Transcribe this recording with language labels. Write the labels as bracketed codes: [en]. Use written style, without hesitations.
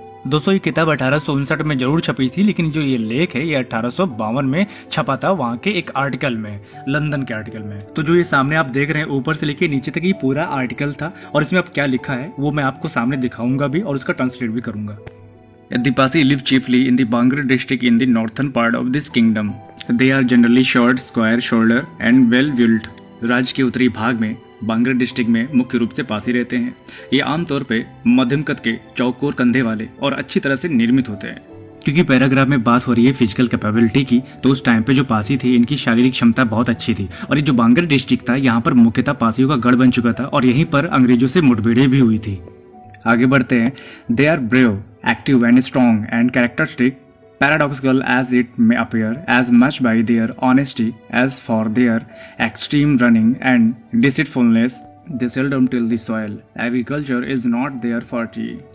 [hi] दोस्तों ये किताब 1859 में जरूर छपी थी लेकिन जो ये लेख है ये 1852 में छपा था, वहाँ के एक आर्टिकल में, लंदन के आर्टिकल में। तो जो ये सामने आप देख रहे हैं ऊपर से लेके नीचे तक ये पूरा आर्टिकल था और इसमें अब क्या लिखा है वो मैं आपको सामने दिखाऊंगा भी और उसका ट्रांसलेट भी करूंगा। [en] The Pasi live chiefly in the Bangre district in the northern part of this kingdom. They are generally short, square shoulder and well built. [hi] राज्य के उत्तरी भाग में बांगरा डिस्ट्रिक्ट में मुख्य रूप से पासी रहते हैं। ये आमतौर पे मध्यम कद के, चौकोर कंधे वाले और अच्छी तरह से निर्मित होते हैं। क्योंकि पैराग्राफ में बात हो रही है फिजिकल कैपेबिलिटी की, तो उस टाइम पे जो पासी थे इनकी शारीरिक क्षमता बहुत अच्छी थी और ये जो बांगरा डिस्ट्रिक्ट था यहाँ पर मुख्यतः पासियों का गढ़ बन चुका था और यहीं पर अंग्रेजों से मुठभेड़ें भी हुई थी। आगे बढ़ते हैं। [en] They are brave, active and strong and characteristic, paradoxical as it may appear, as much by their honesty as for their extreme running and deceitfulness. They seldom till the soil. Agriculture is not their forte.